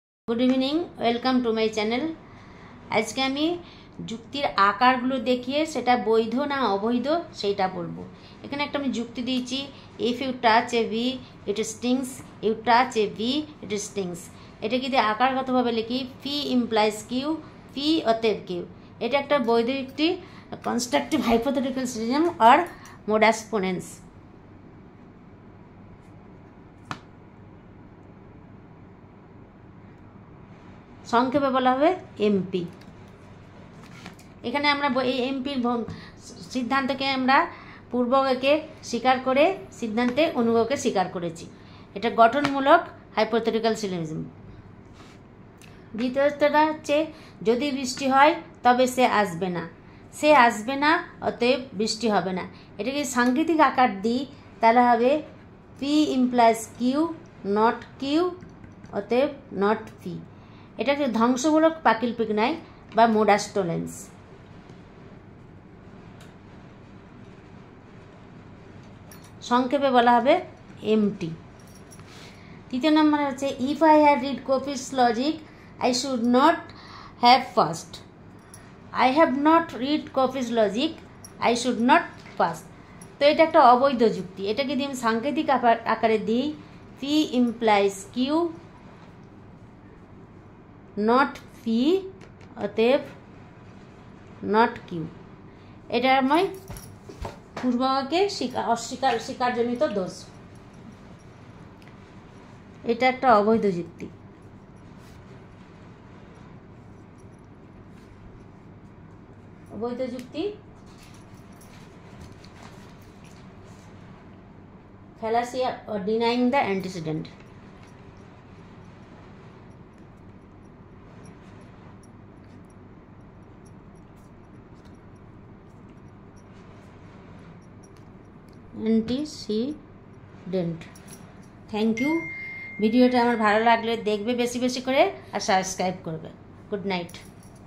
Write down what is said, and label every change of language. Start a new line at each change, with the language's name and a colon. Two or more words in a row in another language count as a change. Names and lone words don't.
English: Good evening welcome to my channel.
Bangla: আজ কে আমি যুক্তির আকারগুলো দেখিয়ে সেটা বৈধ না অবৈধ সেটা বলবো। এখানে একটা আমি যুক্তি দিয়েছি,
English: If you touch a bee it stings, you touch a bee it stings.
Bangla: এটা কি আকারগতভাবে লিখি
English: P implies Q,
Bangla: P অতএব Q। এটা একটা বৈধ যুক্তি,
English: constructive hypothetical syllogism
Bangla: और
Latin: modus ponens.
Bangla: সংক্ষেপে বলা হবে এমপি। এখানে আমরা এমপির সিদ্ধান্তকে আমরা পূর্বকে স্বীকার করে সিদ্ধান্তে অনুগকে স্বীকার করেছি। এটা গঠনমূলক
English: hypothetical syllogism.
Bangla: দ্বিতীয়টা হচ্ছে যদি বৃষ্টি হয় তবে সে আসবে না, সে আসবে না অতএব বৃষ্টি হবে না। এটাকে সাংকেতিক আকার দিই তাহলে হবে
English: P implies Q not Q
Bangla: অতএব
English: not P.
Bangla: এটাকে ধ্বংসমূলক প্রাকল্পিক ন্যায় বা
Latin: modus tollens.
Bangla: সংক্ষেপে বলা হবে এমটি। তৃতীয় নম্বর হচ্ছে
English: If I had read Copi's logic I should not have passed. I have not read Copi's logic I should not passed.
Bangla: তো এটা একটা অবৈধ যুক্তি। এটাকে দিয়ে আমি সাংকেতিক আকারে দিই
English: P implies Q not P
Bangla: অতএব
English: not Q.
Bangla: এটার মৈঁ পূর্বকে অস্বীকার স্বীকারজনিত দোষ। এটা একটা অবৈধ যুক্তি। অবৈধ যুক্তি
English: fallacy or denying the antecedent। एंटीसीडेंट। Thank you.
Bangla: ভিডিওটা আমার ভালো লাগলে দেখবে বেশি বেশি করে আর সাবস্ক্রাইব করবে।
English: Good night.